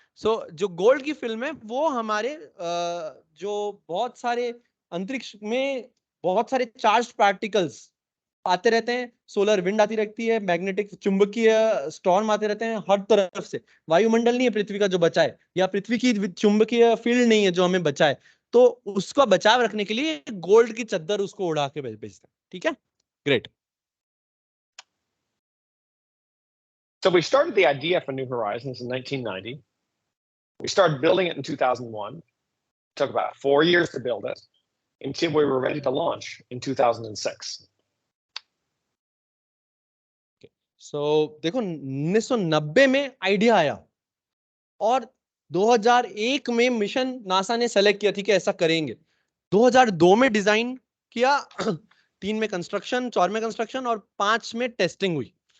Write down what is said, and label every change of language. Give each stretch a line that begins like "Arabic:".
Hindi: सो जो गोल्ड की फिल्म है वो हमारे जो बहुत सारे अंतरिक्ष में बहुत सारे चार्ज पार्टिकल्स आते रहते हैं, सोलर विंड आती रहती है, मैग्नेटिक चुंबकीय स्टॉर्म आते रहते हैं हर तरफ से. वायुमंडल नहीं है पृथ्वी का जो बचा है, या पृथ्वी की चुंबकीय फील्ड नहीं है जो हमें बचा है. तो उसका बचाव रखने के लिए गोल्ड की चद्दर उसको उड़ा के भेजते हैं. ठीक है, great.
English: So we started the idea for New Horizons in 1990. We started building it in 2001. It took about 4 years to build it until we were ready to launch in 2006.
Hindi: सो देखो, 1990 में आइडिया आया और 2001 में मिशन नासा ने select किया, ठीक है ऐसा करेंगे. 2002 में डिजाइन किया, 3 में कंस्ट्रक्शन, 4 में कंस्ट्रक्शन और 5 में टेस्टिंग हुई.